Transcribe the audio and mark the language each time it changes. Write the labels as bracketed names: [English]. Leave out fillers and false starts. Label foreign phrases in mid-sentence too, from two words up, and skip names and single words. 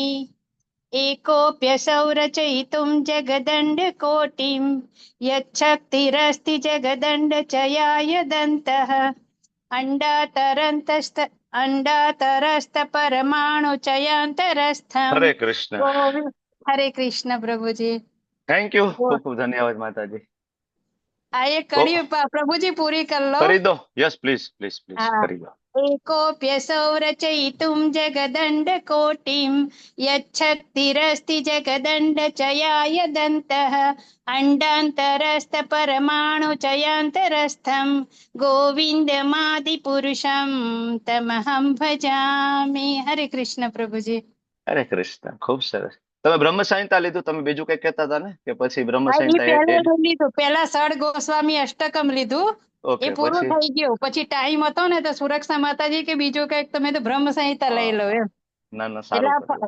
[Sanskrit] एकोऽप्यसौ रचयितुं जगदण्डकोटिं यच्छक्तिरस्ति जगदण्डचयाय अंडातरस्थ [Gujarati] હરે કૃષ્ણ. [Hindi] हरे कृष्ण प्रभुजी। [English] thank you, [Gujarati] ખૂબ ખૂબ ધન્યવાદ માતાજી. આ એક કરી પ્રભુજી પૂરી કરી લો. કરી દો. [English] yes please please please [Gujarati] હા. કરી દો. [Sanskrit] एकोऽप्यसौ रचयितुं जगदण्डकोटिं यच्छक्तिरस्ति जगदण्डचयाय दन्तः अण्डान्तरस्थपरमाणुचयान्तरस्थं गोविन्दमादिपुरुषं तमहं भजामि। [Hindi] हरे कृष्ण प्रभुजी। [Gujarati] હરે કૃષ્ણ. ખૂબ સરસ. તમે બ્રહ્મ સંહિતા લીધું, તમે બીજું કઈ કહેતા હતા ને કે પછી બ્રહ્મ સંહિતા લીધું, પેલા સળ ગોસ્વામી અષ્ટકમ લીધું, એ પૂરું થઈ ગયું. પછી ટાઈમ હતો ને તો સુરક્ષા માતાજી કે બીજું કઈક તમે તો બ્રહ્મ સંહિતા લઈ લો એમ. ના ના, સારું કર્યું.